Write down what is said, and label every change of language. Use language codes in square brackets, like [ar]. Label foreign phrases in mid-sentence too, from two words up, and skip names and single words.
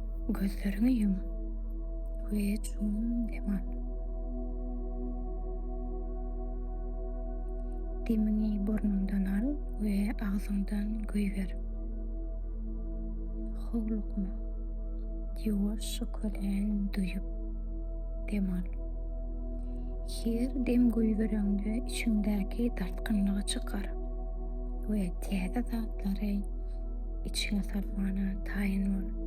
[tr] Gözlerini yum ve çoğun dem al. Demini burnundan al ve ağzından göýber. [tk] Howlukma, ýuwaş kölen duýup dem al. Her dem göýbereňde içiňdäki dartgynlygy çykar we täze zatlary içiňe salmana taýyn bol.